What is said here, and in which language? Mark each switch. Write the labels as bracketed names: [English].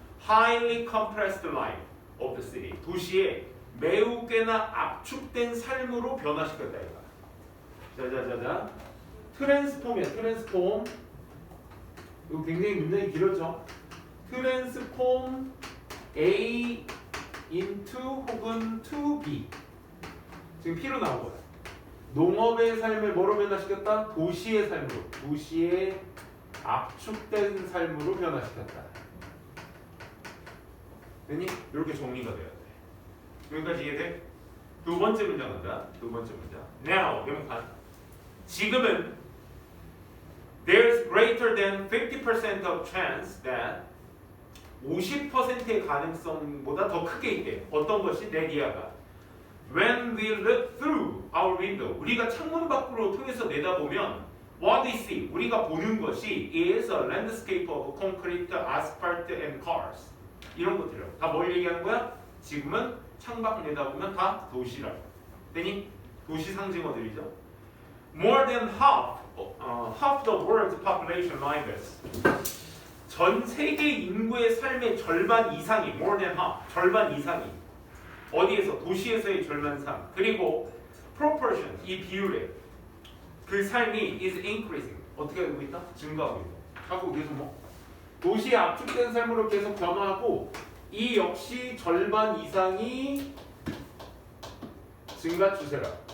[English] highly compressed life of the city [Korean] 도시의 매우 꽤나 압축된 삶으로 변화시켰다 이거. 자자자자 트랜스폼이야. 트랜스폼 이거 굉장히 문장이 길었죠. 트랜스폼 [English] A into [Korean] 혹은 [English] to B. [Korean] 지금 P로 나온 거야. 농업의 삶을 뭐로 변화시켰다? 도시의 삶으로. 도시의 압축된 삶으로 변화시켰다. 되니? 이렇게 정리가 돼야 돼. 여기까지 이해돼? 두 번째 문장 간다. 두 번째 문장. Now, 명판. 지금은 [English] there's greater than 50% of chance that [Korean] 50%의 가능성보다 더 크게 있대. 어떤 것이? 내디아가. [English] When we look through our window, [Korean] 우리가 창문 밖으로 통해서 내다보면 [English] what we see, [Korean] 우리가 보는 것이 [English] is a landscape of concrete, asphalt, and cars. [Korean] 이런 것들이라고. 다 뭘 얘기하는 거야? 지금은 창밖을 내다보면 다 도시라고. 되니? 도시 상징어들이죠. [English] More than half the world's population like this. [Korean] 전 세계 인구의 삶의 절반 이상이 [English] more than half, [Korean] 절반 이상이 어디에서? 도시에서의 절반 이상. 그리고 proportion, 이 비율에 그 삶이 [English] is increasing. [Korean] 어떻게 되고 있다? 증가하고 있다. 자꾸 계속 뭐 도시에 압축된 삶으로 계속 변화하고 이 역시 절반 이상이 증가 추세라.